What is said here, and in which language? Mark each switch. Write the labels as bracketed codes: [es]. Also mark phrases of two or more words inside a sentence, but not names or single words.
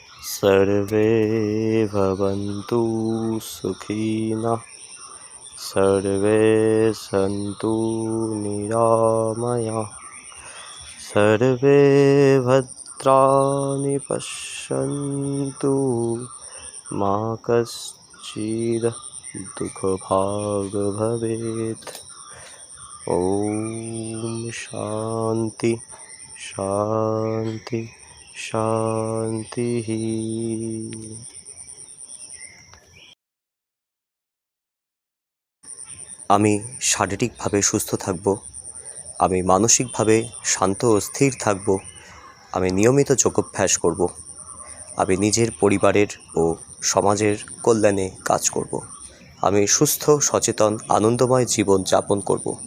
[sa] सर्वे भवन्तु सुखिनः सर्वे सन्तु निरामयाः सर्वे भद्राणि पश्यन्तु मा कश्चिद् दुःखभाग् भवेत्। ॐ शान्ति शान्ति শান্তিঃ। [bn] আমি শারীরিকভাবে সুস্থ থাকব, আমি মানসিকভাবে শান্ত ও স্থির থাকব, আমি নিয়মিত যোগাভ্যাস করব, আমি নিজের পরিবারের ও সমাজের কল্যাণে কাজ করব, আমি সুস্থ সচেতন আনন্দময় জীবন যাপন করব।